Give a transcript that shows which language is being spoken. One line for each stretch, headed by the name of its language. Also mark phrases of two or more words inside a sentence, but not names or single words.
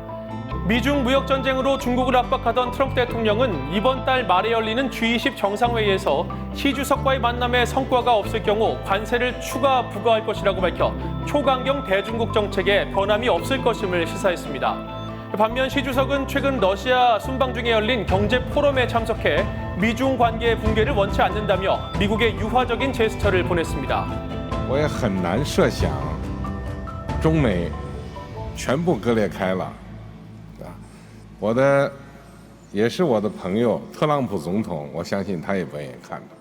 Korean: 미중 무역 전쟁으로 중국을 압박하던 트럼프 대통령은 이번 달 말에 열리는 G20 정상회의에서 시 주석과의 만남에 성과가 없을 경우 관세를 추가 부과할 것이라고 밝혀 초강경 대중국 정책에 변함이 없을 것임을 시사했습니다. 반면 시 주석은 최근 러시아 순방 중에 열린 경제 포럼에 참석해 미중 관계의 붕괴를 원치 않는다며 미국의 유화적인 제스처를 보냈습니다.
Chinese: 我也很难设想中美全部割裂开了。也是我的朋友特朗普总统，我相信他也不愿意看的。